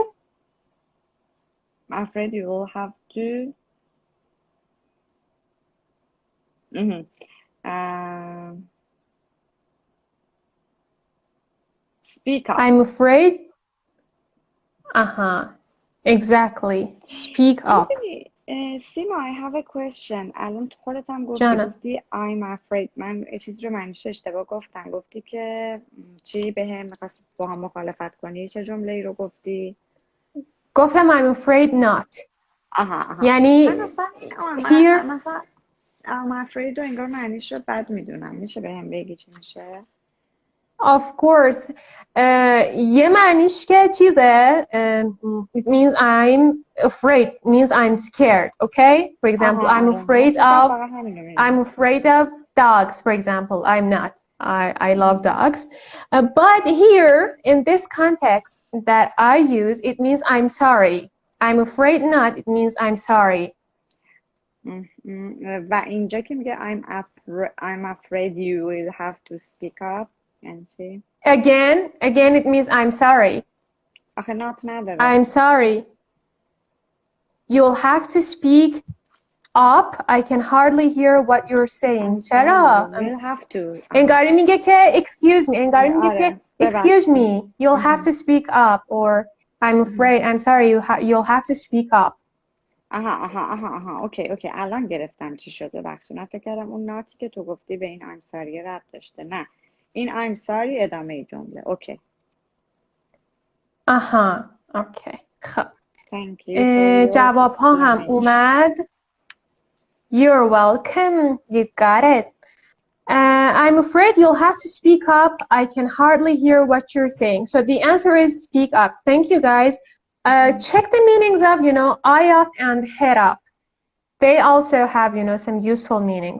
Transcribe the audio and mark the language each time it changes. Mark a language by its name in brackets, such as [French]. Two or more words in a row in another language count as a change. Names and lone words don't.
[English] I'm afraid you will have to speak up. I'm afraid. Exactly. Speak up. سیما I have a question. [Persian] الان تو خودت هم گفتی [English] I'm afraid. [Persian] من چیزی رو معنیش اشتباه گفتم. گفتی که چی بهم می‌خواستی با هم مخالفت کنی؟ چه جمله‌ای رو گفتی؟ گفتم [English] I'm afraid not. [Persian] یعنی here مثلا [English] I'm afraid [Persian] رو انگار معنیش رو بد میدونم. میشه بهم بگی چی میشه؟ [English] Of course. [Persian] یه معنیش که چیزه [English] it means I'm afraid, means I'm scared, okay? For example, I'm afraid of dogs, for example. I'm not. I love dogs. But here, in this context that I use, it means I'm sorry. I'm afraid not, it means I'm sorry. [Persian] و اینجا که میگه [English] I'm afraid you will have to speak up. Again, it means I'm sorry. [Persian] آخه not نداره. [English] I'm sorry. You'll have to speak up. I can hardly hear what you're saying. [Persian] چرا؟ [English] You'll have to. [Persian] انگاری میگه که [English] excuse me. [Persian] انگاری میگه که [English] excuse me. You'll have to speak up. Or I'm afraid. I'm sorry. You'll have to speak up. [Persian] اوکی الان گرفتم چی شده. بخشی من فکر کردم اون ناتی که تو گفتی به این [English] I'm sorry [Persian] ربط داشته. نه این [English] I'm sorry [Persian] ادامه جمله. اوکی. اوکی. خب [English] Thank you for your [Persian] جواب ها هم [English] explanation. [Persian] اومد. [English] You're welcome. You got it. I'm afraid you'll have to speak up. I can hardly hear what you're saying. So the answer is speak up. Thank you, guys. Check the meanings of, eye up and head up. They also have, some useful meanings.